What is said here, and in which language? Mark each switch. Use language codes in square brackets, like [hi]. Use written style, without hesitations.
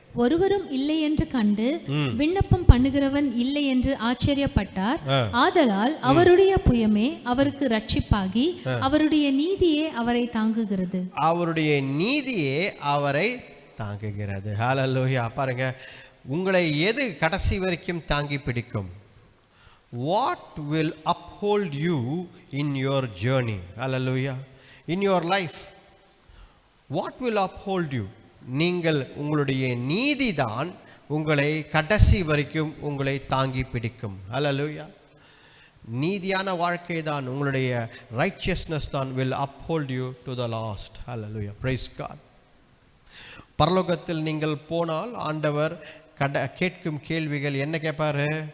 [ta] ஒருவரும் இல்லை என்று கண்டு விண்ணப்பம் பண்ணுகிறவன் இல்லை என்று ஆச்சரியப்பட்டார். ஆதலால் அவருடைய புயமே அவருக்கு ரட்சிப்பாகி அவருடைய நீதியே அவரை தாங்குகிறது. அவருடைய நீதியே அவரை தாங்குகிறது. ஹல்லேலூயா. பாருங்க, உங்களை எது கடைசி வரைக்கும் தாங்கி பிடிக்கும்? [en] What will uphold you in your journey? Hallelujah. In your life, what will uphold you? [ta] நீங்கள் உங்களுடைய நீதிதான் உங்களை கடைசி வரைக்கும் உங்களை தாங்கி பிடிக்கும். ஹல்லேலூயா. நீதியான வாழ்க்கை தான், உங்களுடைய ரைச்சியஸ்னஸ் தான் [en] will uphold you to the last. Hallelujah. Praise God. [ta] பரலோகத்தில் நீங்கள் போனால் ஆண்டவர் கேட்கும் கேள்விகள் என்ன கேட்பாரு?